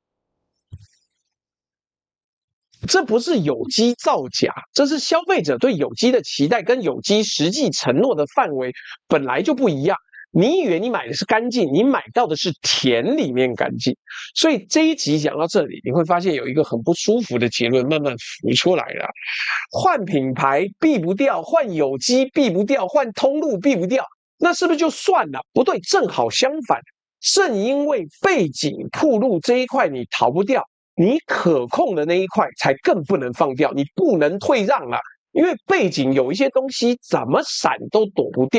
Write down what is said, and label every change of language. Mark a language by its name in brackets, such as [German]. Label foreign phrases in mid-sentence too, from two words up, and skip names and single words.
[Chinese] 這不是有機造假，這是消費者對有機的期待跟有機實際承諾的範圍本來就不一樣。你以為你買的是乾淨，你買到的是田裡面乾淨。所以這一集講到這裡，你會發現有一個很不舒服的結論慢慢浮出來了：換品牌避不掉，換有機避不掉，換通路避不掉，那是不是就算了？不對，正好相反，正因為背景暴露這一塊你逃不掉，你可控的那一塊才更不能放掉，你不能退讓了。因為背景有一些東西怎麼閃都躲不掉。